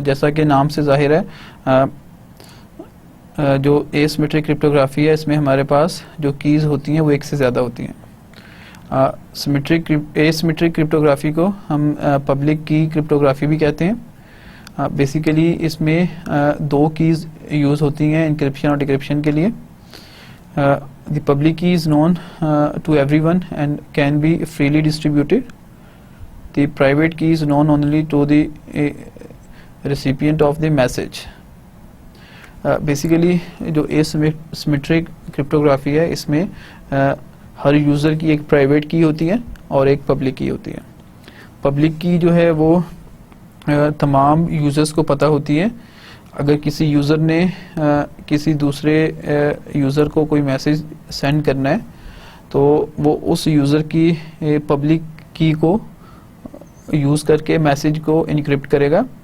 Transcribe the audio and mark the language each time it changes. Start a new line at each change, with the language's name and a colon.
Urdu: جیسا کہ نام سے ظاہر ہے جو اے سیمیٹرک کرپٹوگرافی ہے اس میں ہمارے پاس جو کیز ہوتی ہیں وہ ایک سے زیادہ ہوتی ہیں. اے سیمیٹرک کرپٹوگرافی کو ہم پبلک کی کرپٹوگرافی بھی کہتے ہیں. بیسیکلی اس میں دو کیز یوز ہوتی ہیں انکرپشن اور ڈکرپشن کے لیے.
English: The public key is known to everyone and can be freely distributed. The private key is known only to the recipient of the message.
Urdu: Basically جو asymmetric cryptography ہے اس میں ہر user کی ایک پرائیویٹ کی ہوتی ہے اور ایک پبلک کی ہوتی ہے. پبلک کی جو ہے وہ تمام یوزرز کو پتہ ہوتی ہے. اگر کسی یوزر نے کسی دوسرے یوزر کو کوئی میسیج سینڈ کرنا ہے تو وہ اس یوزر کی پبلک کی کو یوز کر کے میسیج کو انکرپٹ کرے گا.